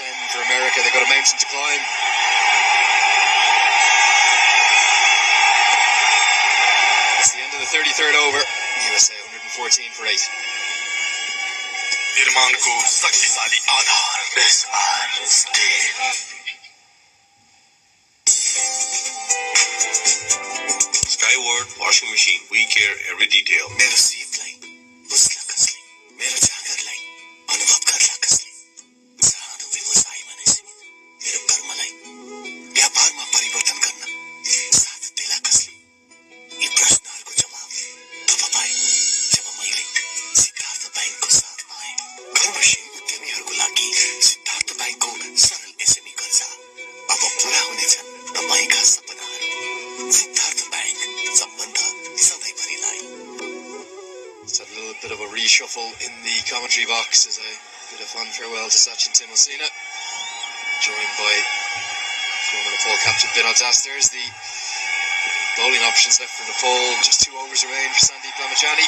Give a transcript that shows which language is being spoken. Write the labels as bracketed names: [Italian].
[English] America, they've got a mountain to climb. It's the end of the 33rd over. USA 114 for 8. [Nepali] निर्माण को शक्तिशाली आधार [English] Skyward washing machine. We care every detail. [Nepali] मेरो सीतलाई बुझ्न कसले मेरो जागरलाई अनुभव गर्ला कसले सानो व्यवसायमा नै सीमित मेरो कर्मलाई व्यापारमा परिवर्तन गर्न साथ देला कसले यी प्रश्नहरूको जवाब तब पाए जब मैले सिद्धार्थ बैंकको साथ पाएँ कर्मशील उद्यमीहरूको लागि सिद्धार्थ बैंकको सरल एसएमई कर्जा अब पूरा हुनेछन् तपाईका सपनाहरू सिद्धार्थ बैंक सम्बन्ध सधैँभरिलाई. [English] Just had a little bit of a reshuffle in the commentary box as I bid a fond farewell to Sachin Tendulkar, joined by former Nepal captain Binod Das. There's the bowling options left for Nepal. Just 2 overs remain for Sandeep Lamajani.